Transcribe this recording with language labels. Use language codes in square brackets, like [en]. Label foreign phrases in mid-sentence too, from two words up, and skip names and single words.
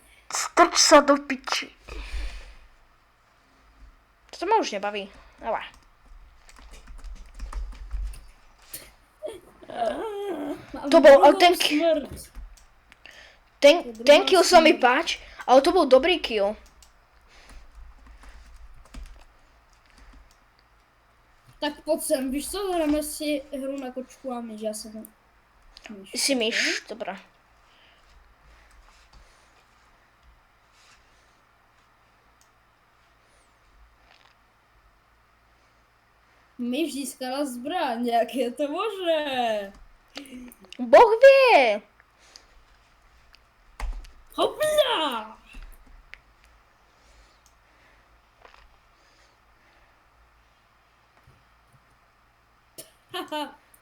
[sk] Strč sa do piči. To ma už nebaví. Dobre. To bol, ale ten kill sa mi páči, ale to bol dobrý kill. [cs] Tak pojď sem, víš co, hrajeme si hru na kočku a myš, já jsem myš. [sk] Si myš, dobré. [cs] Myš získala zbraň, jak je to možné? [sk] Boh vie. Hopla! Haha.